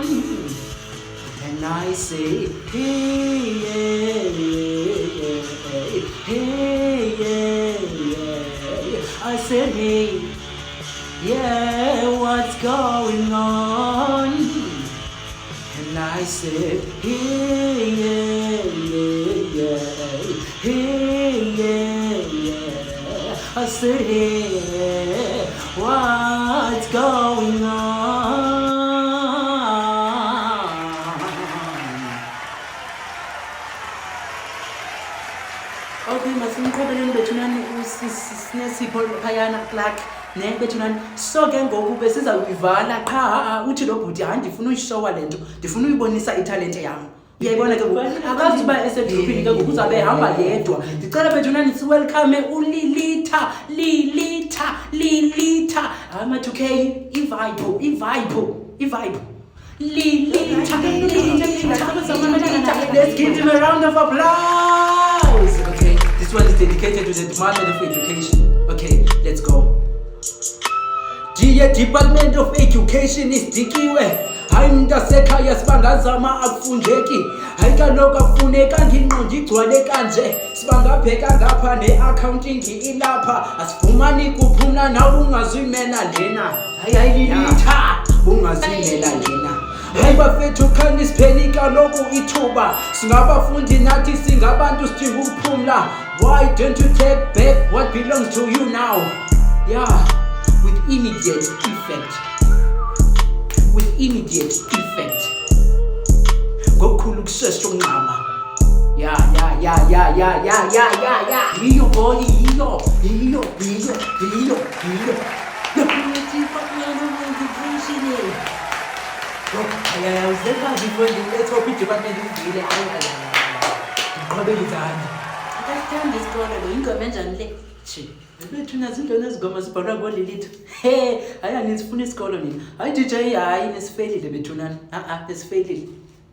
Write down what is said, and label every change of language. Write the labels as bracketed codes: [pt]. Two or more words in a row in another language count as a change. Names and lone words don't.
[en] And I say, hey, I said, hey, yeah, what's going on? And I said, hey, I said, hey, what's going on? [xh] Okay, masimqhubeleni bethunani uSinesipo phayana Clark ne bethunani so ke ngoku besiza kuyivala qha uthi lo bhuti handifuna uyishowa lento ndifuna uyibonisa italente yami Uyayibona ke akazi uba esedruphini ke ngoku uzabe ehamba yedwa. Ndicela bethunani siwelcome uLilitha Lilitha ama2K ivibe Lilitha. [en] Let's give him a round of applause. Okay, this one is dedicated to the Department of Education. Okay, let's go. Dear Department of Education [xh] isidikiwe. Hayi mntasekhaya sibangazama akufundeki. Hayi kaloku afuneka nginqondo igcwale kanje. Sibangabheka ngapha ne-accounting ilapha. Asifumani kuphumla nawe ungazimela lena. Hayi Lilitha ungazimela lena. Hayi bafethu khani sipheli kaloku ithuba. Singabafundi nathi singabantu sidinga ukuphumla. [en] Why don't you take back what belongs to you now? Yeah, with immediate effect. [zu] Ngokukhulu kushesha unqaba. [en] Yeah. Hiyo boy, hiyo. [xh] Uzeka [en] before let's hope [xh] i-department ivile. [zu] Ngiqhobele izandla. [xh] Akasithanda isikole lo ingoma enjani le? Bethu nazo into nezigoma zibhalwa ngoLilitha. Hayi anizifuna isikolo mina. Hayi DJ hayi nesifelile bethunani. Nesifelile.